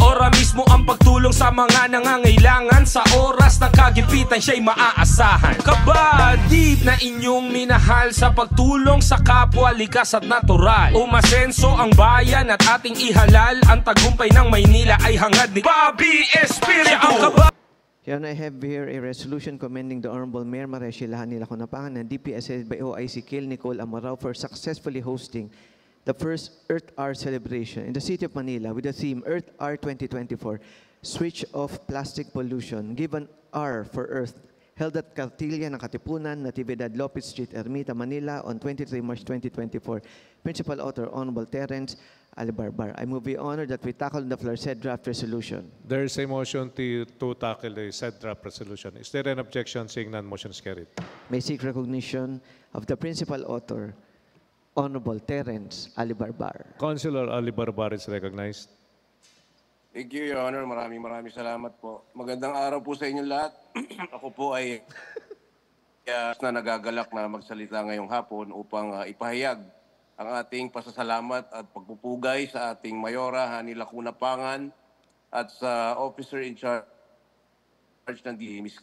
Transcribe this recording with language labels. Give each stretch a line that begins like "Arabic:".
Filipino: Ora mismo ang pagtulong sa mga nangangailangan, sa oras ng kagipitan siya'y maaasahan. Kabadib na inyong minahal sa pagtulong sa kapwa, likas at natural. Umasenso ang bayan at ating ihalal, ang tagumpay ng Maynila ay hangad ni Bobby Espiritu.
English: Your Honor, I have here a resolution commending the Honorable Mayor Maria Sheila Hanila Lacuna Pangan and DPS headed by OIC Kale Nicole Amorao for successfully hosting the first Earth Hour celebration in the City of Manila with the theme Earth Hour 2024, Switch Off Plastic Pollution, Give an Hour for Earth, held at Cartilla ng Katipunan, Natividad Lopez Street, Ermita, Manila on 23 March 2024. Principal author, Honorable Terence Alibarbar. I move, Your Honor, that we tackle on the floor said draft resolution. There is a motion to tackle the said draft resolution. Is there an objection? Seeing none, motion is carried. May seek recognition of the principal author, Honorable Terence Alibarbar. Councilor Alibarbar is recognized. Thank you, Your Honor.
Filipino: Maraming salamat po. Magandang araw po sa inyo lahat. Ako po ay na nagagalak na magsalita ngayong hapon upang ipahayag ang ating pasasalamat at pagpupugay sa ating Mayora, Hanila Lacuna Pangan, at sa Officer in Charge ng Ms.